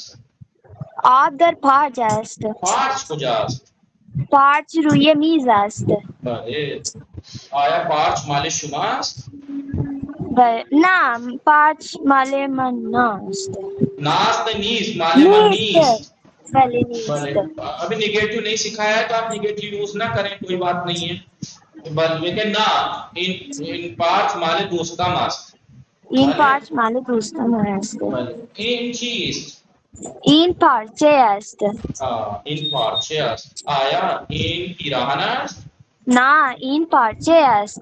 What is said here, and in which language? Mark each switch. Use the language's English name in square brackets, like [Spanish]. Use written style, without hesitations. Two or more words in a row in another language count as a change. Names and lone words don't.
[Persian] آب در پارچ است پارچ کجاست پارچ روی میز است بله آیا پارچ مال شماست نه پارچ مال من ناست نیست مال من نیست بله نیست [Urdu] ابھی نیگیٹو نہیں سکھایا ہے تو آپ نیگیٹو یوز نہ کریں کوئی بات نہیں ہے بلکہ [Persian] نہ این پارچ مال دوستم است این پارچ مال دوستم است این چیست این پارچه است این پارچه است آیا این پیراهن است نه این پارچه است